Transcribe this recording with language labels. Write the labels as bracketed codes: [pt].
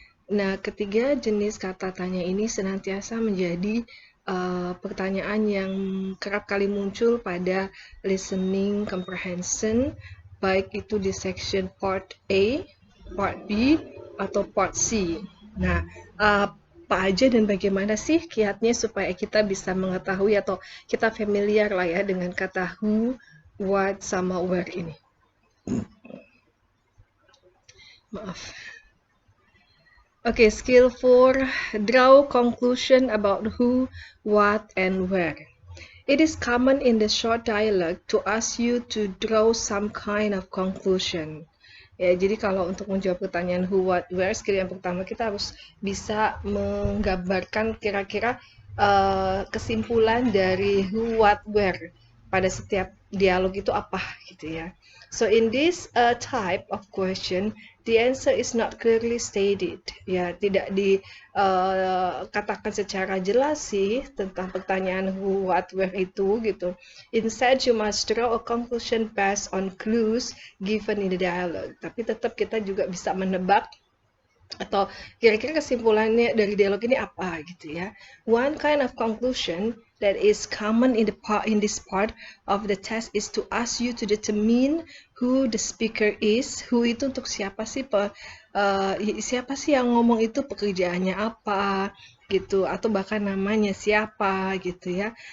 [id] Nah, ketiga jenis kata tanya ini senantiasa menjadi pertanyaan yang kerap kali muncul pada listening comprehension, baik itu di section part A, part B, atau part C. Nah, apa aja dan bagaimana sih kiatnya supaya kita bisa mengetahui atau kita familiar lah ya dengan kata who, what, sama where ini. Maaf. [en] Okay, skill 4, draw conclusion about who, what, and where. It is common in the short dialogue to ask you to draw some kind of conclusion. [id] Ya, jadi kalau untuk menjawab pertanyaan who, what, where, skill yang pertama kita harus bisa menggambarkan kira-kira kesimpulan dari who, what, where pada setiap dialog itu apa gitu ya. [en] So in this type of question, the answer is not clearly stated. [id] Ya, tidak dikatakan secara jelas sih tentang pertanyaan who, what, where itu gitu. [en] Instead, you must draw a conclusion based on clues given in the dialogue. [id] Tapi tetap kita juga bisa menebak atau kira-kira kesimpulannya dari dialog ini apa gitu ya. [en] One kind of conclusion that is common in this part of the test is to ask you to determine who the speaker is. [id] Who itu untuk siapa sih siapa sih yang ngomong itu, pekerjaannya apa gitu, atau bahkan namanya siapa gitu ya.